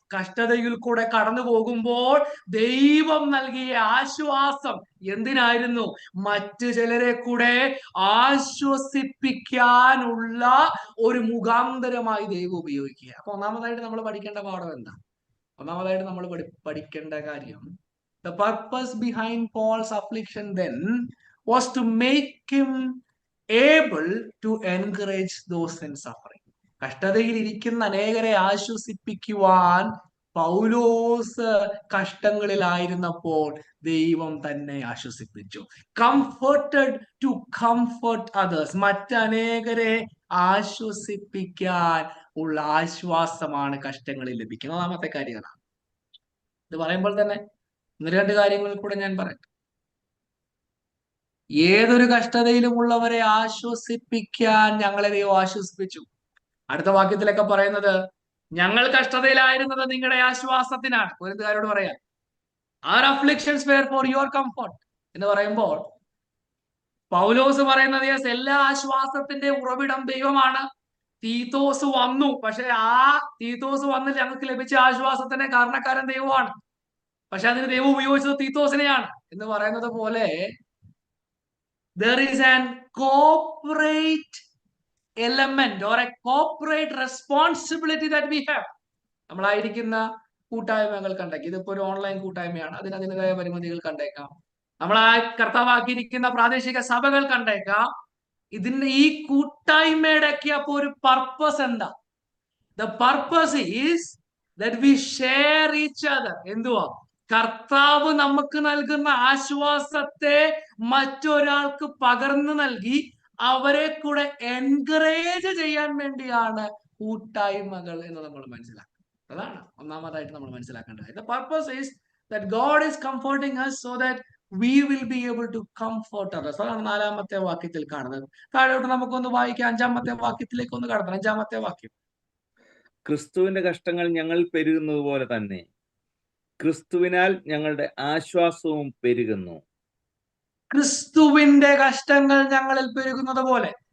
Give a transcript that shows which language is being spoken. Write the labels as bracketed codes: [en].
[ml] കഷ്ടതയിൽ കൂടെ കടന്നു പോകുമ്പോൾ ദൈവം നൽകിയ ആശ്വാസം എന്തിനായിരുന്നു? മറ്റു ചിലരെ കൂടെ ആശ്വസിപ്പിക്കാനുള്ള ഒരു മുഖാന്തരമായി ദൈവം ഉപയോഗിക്കുക. അപ്പൊ ഒന്നാമതായിട്ട് നമ്മൾ പഠിക്കേണ്ട പാഠം എന്താ? ഒന്നാമതായിട്ട് നമ്മൾ പഠിക്കേണ്ട കാര്യം, [en] the purpose behind Paul's affliction then was to make him able to encourage those in suffering. [ml] കഷ്ടതയിൽ ഇരിക്കുന്ന അനേകരെ ആശ്വസിപ്പിക്കുവാൻ പൗലോസ് കഷ്ടങ്ങളിലായിരുന്നപ്പോൾ ദൈവം തന്നെ ആശ്വസിപ്പിച്ചു. [en] comforted to comfort others, [ml] മറ്റനേകരെ ആശ്വസിപ്പിക്കാൻ ഉള്ള ആശ്വാസമാണ് കഷ്ടങ്ങളിൽ ലഭിക്കുന്നത്. ഒന്നാമത്തെ കാര്യമാണ്. ഇത് പറയുമ്പോൾ തന്നെ ഒന്ന് രണ്ട് കാര്യങ്ങൾ കൂടെ ഞാൻ പറയാം. ഏതൊരു കഷ്ടതയിലുമുള്ളവരെ ആശ്വസിപ്പിക്കാൻ ഞങ്ങളെ ദൈവം ആശ്വസിപ്പിച്ചു. അടുത്ത വാക്യത്തിലൊക്കെ പറയുന്നത് ഞങ്ങൾ കഷ്ടതയിലായിരുന്നത് നിങ്ങളുടെ ആശ്വാസത്തിനാണ്. കൊരിന്ത്യക്കാരോട് പറയാം, [en] our afflictions were for your comfort [ml] എന്ന് പറയുമ്പോൾ പൗലോസ് പറയുന്നത് എല്ലാ ആശ്വാസത്തിന്റെ ഉറവിടം ദൈവമാണ്. തീത്തോസ് വന്നു, പക്ഷെ ആ തീത്തോസ് വന്ന് ഞങ്ങൾക്ക് ലഭിച്ച ആശ്വാസത്തിന്റെ കാരണക്കാരൻ ദൈവമാണ്. പക്ഷെ അതിന് ദൈവം ഉപയോഗിച്ചത് തീത്തോസിനെയാണ് എന്ന് പറയുന്നത് പോലെ [en] there is an corporate element or a corporate responsibility that we have. [ml] നമ്മളായിരിക്കുന്ന കൂട്ടായ്മകൾ കണ്ടേക്കാം. ഇതിപ്പോ ഒരു ഓൺലൈൻ കൂട്ടായ്മയാണ്, അതിനതിൻ്റെതായ പരിമിതികൾ കണ്ടേക്കാം. നമ്മളാ കർത്താവാക്കിയിരിക്കുന്ന പ്രാദേശിക സഭകൾ കണ്ടേക്കാം. ഇതിന്റെ ഈ കൂട്ടായ്മയുടെ ഒക്കെ അപ്പൊ ഒരു പർപ്പസ് എന്താ? [en] The purpose is that we share each other. [ml] എന്തുവാ? കർത്താവ് നമുക്ക് നൽകുന്ന ആശ്വാസത്തെ മറ്റൊരാൾക്ക് പകർന്നു നൽകി അവരെ കൂടെ എൻകറേജ് ചെയ്യാൻ വേണ്ടിയാണ് കൂട്ടായ്മകൾ എന്ന് നമ്മൾ മനസ്സിലാക്കുക. അതാണ് ഒന്നാമതായിട്ട് നമ്മൾ മനസ്സിലാക്കേണ്ടത്. [en] The purpose is that God is comforting us so that we will be able to comfort others. [ml] അതാണ് നാലാമത്തെ വാക്യത്തിൽ കാണുന്നത്. താഴോട്ട് നമുക്കൊന്ന് വായിക്കാം. അഞ്ചാമത്തെ വാക്യത്തിലേക്ക് ഒന്ന് കടക്കണം. അഞ്ചാമത്തെ വാക്യം, ക്രിസ്തുവിന്റെ കഷ്ടങ്ങൾ ഞങ്ങൾ പെരുകുന്നത് പോലെ തന്നെ ക്രിസ്തുവിനാൽ ഞങ്ങളുടെ ആശ്വാസവും പെരുകുന്നു. ക്രിസ്തുവിന്റെ കഷ്ടങ്ങൾ ഞങ്ങളിൽ പെരുകുന്നത് പോലെ.